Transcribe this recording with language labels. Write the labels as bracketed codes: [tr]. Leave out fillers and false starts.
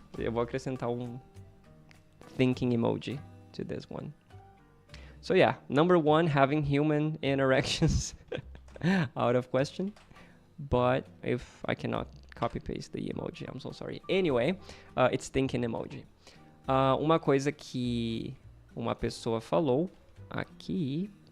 [pt] Eu vou acrescentar um [en] thinking emoji to this one. So yeah, number 1, having human interactions out of question. But if I cannot copy paste the emoji, I'm so sorry. Anyway, it's thinking emoji. [pt] Uma coisa que uma pessoa falou aqui.